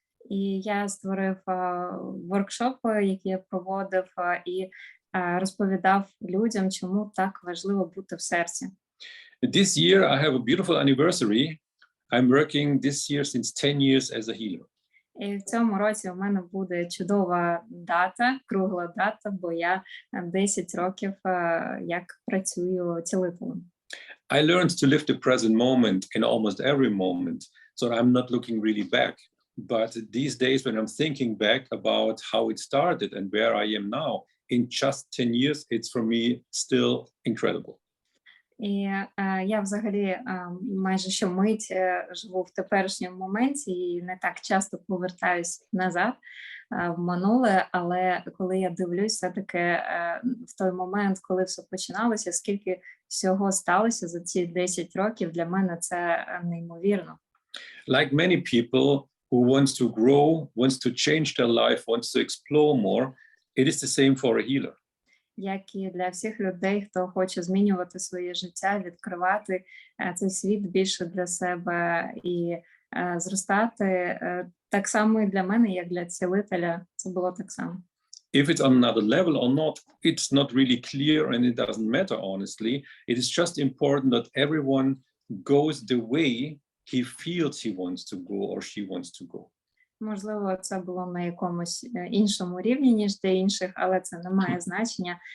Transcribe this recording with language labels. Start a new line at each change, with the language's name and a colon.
Ukrainian: І я створив воркшопи, які я проводив, і розповідав людям, чому так важливо бути в серці.
English: This year I have a beautiful anniversary. I'm working this year since 10 years as a healer.
Ukrainian: І в цьому році у мене буде чудова дата, кругла дата, бо я 10 років як працюю цілителем.
English: I learned to live the present moment in almost every moment, so I'm not looking really back. But these days when I'm thinking back about how it started and where I am now, in just 10 years, it's for me still incredible.
Ukrainian: І я взагалі майже щомить живу в теперішньому моменті і не так часто повертаюсь назад в минуле, але коли я дивлюсь все-таки в той момент, коли все починалося, скільки всього сталося за ці 10 років, для мене це неймовірно.
English: Like many people who wants to grow, wants to change their life, wants to explore more, it is the same for a healer.
Ukrainian: Як і для всіх людей, хто хоче змінювати своє життя, відкривати цей світ більше для себе і зростати, так само і для мене, як для цілителя, це було так само.
English: If it's on another level or not, it's not really clear and it doesn't matter, honestly. It is just important that everyone goes the way he feels he wants to go or she wants to go.
Ukrainian: Можливо, це було на якомусь іншому рівні, ніж для інших, але це не має значення.